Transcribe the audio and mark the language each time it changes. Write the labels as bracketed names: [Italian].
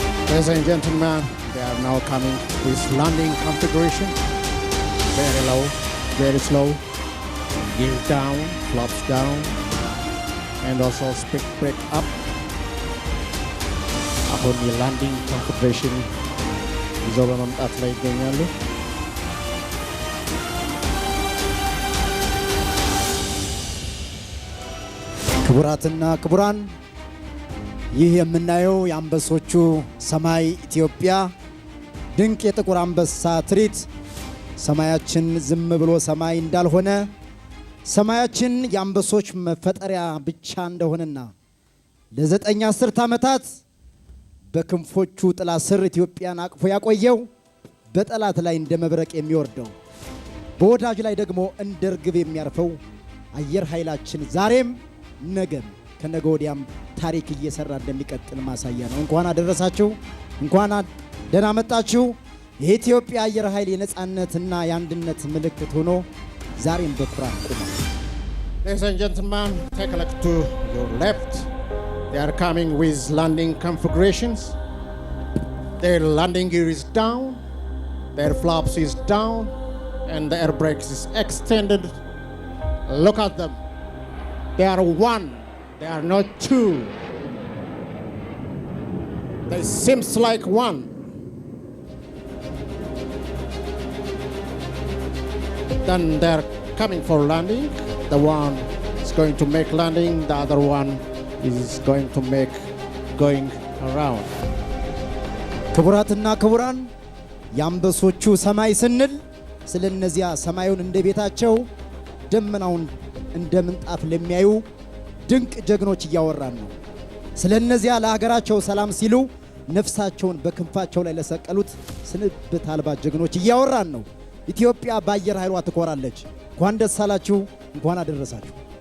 [English] Ladies and gentlemen, they are now coming to this landing configuration. Very low, very slow. Gear down, flaps down, and also speed brake up. [Amharic] አሁን የላንዲንግ ኮንፊግሬሽን ይዘው በመምጣት ላይ ይገኛሉ። ክቡራትና ክቡራን ይህ የምናየው የአንበሶቹ ሰማይ ኢትዮጵያ ድንቅ የጥቁር አንበሳ ትርኢት ሰማያችን ዝም ብሎ ሰማይ እንዳልሆነ ሰማያችን የአንበሶች መፈጠሪያ ብቻ እንደሆነና ለዘጠኝ አስርት ዓመታት በክንፎቹ ጥላ ስር ኢትዮጵያን አቅፎ ያቆየው በጠላት ላይ እንደ መብረቅ የሚወርደው በወዳጅ ላይ ደግሞ እንደ ርግብ የሚያርፈው አየር ኃይላችን ዛሬም ነገም ከነገ ወዲያም ታሪክ እየሰራ እንደሚቀጥል ማሳያ ነው። እንኳን አደረሳችሁ፣ እንኳን ደህና መጣችሁ። የኢትዮጵያ አየር ኃይል የነጻነትና የአንድነት ምልክት ሆኖ ዛሬም በኩራት ቆሟል። [English] Ladies and gentlemen, take a look to your left. They are coming with landing configurations. Their landing gear is down, their flaps is down, and the air brakes is extended. Look at them. They are one, they are not two. They seems like one. Then they're coming for landing. The one is going to make landing, the other one is going to make going around. [Amharic] ክቡራትና ክቡራን የአንበሶቹ ሰማይ ስንል ስለነዚያ ሰማዩን እንደ ቤታቸው ደመናውን እንደ ምንጣፍ ለሚያዩ ድንቅ ጀግኖች እያወራን ነው። ስለነዚያ ለሀገራቸው ሰላም ሲሉ ነፍሳቸውን በክንፋቸው ላይ ለሰቀሉት ስንብት አልባ ጀግኖች እያወራን ነው። ኢትዮጵያ በአየር ኃይሏ ትኮራለች። እንኳን ደስ አላችሁ፣ እንኳን አደረሳችሁ።